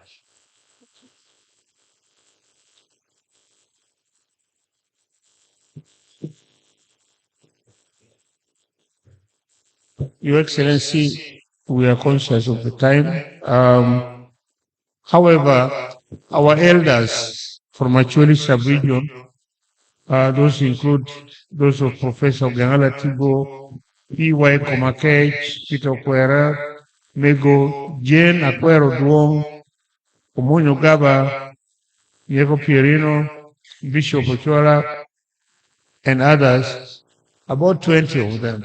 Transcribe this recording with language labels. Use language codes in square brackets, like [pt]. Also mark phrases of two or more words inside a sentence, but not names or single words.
[en] Your Excellency, we are conscious of the time. However, our elders from Acholi Subregion, those include those of Professor Gangala Tibo, P.Y. Komakech, Peter Kwera, Mego, Jane Akwero Duong, Omonyo Gaba, Diego Pierino, Bishop Ochola, and others, about 20 of them.